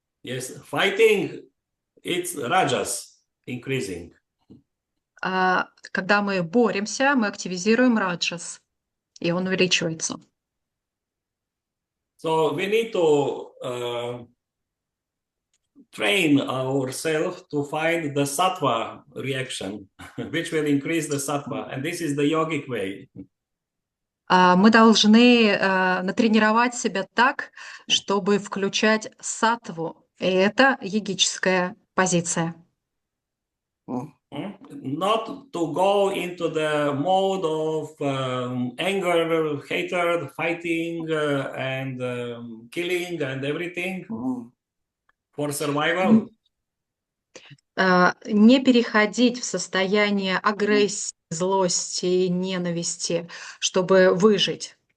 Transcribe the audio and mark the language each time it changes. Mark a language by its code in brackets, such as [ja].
[en] yes, fighting, it's rajas increasing. [ru] Когда мы боремся, мы активизируем раджас, и он увеличивается. [en] So we need to train ourselves to find the sattva reaction, which will increase the sattva, and this is the yogic way. [ru] Мы должны натренировать себя так, чтобы включать саттву, и это йогическая позиция. [en] Not to go into the mode of anger, hatred, fighting, and killing and everything for survival. [ru] Не переходить в состояние агрессии, злости и ненависти, чтобы выжить.